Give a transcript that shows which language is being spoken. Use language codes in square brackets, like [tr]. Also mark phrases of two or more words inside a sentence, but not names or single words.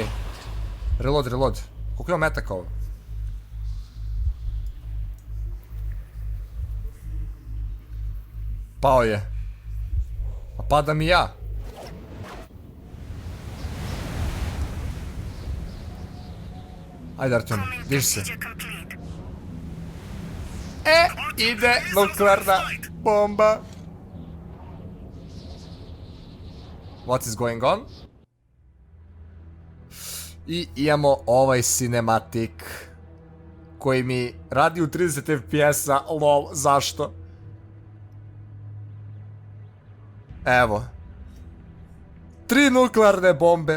[sr] Reload. Koliko ima metaka ovo? Pao je. A padam i ja. Ajde, Artyom, diži se. Ide nuklearna bomba. [en] What is going on? [sr] I imamo ovaj cinematik koji mi radi u 30 FPS-a, lol, zašto? Evo. 3 nuklearne bombe.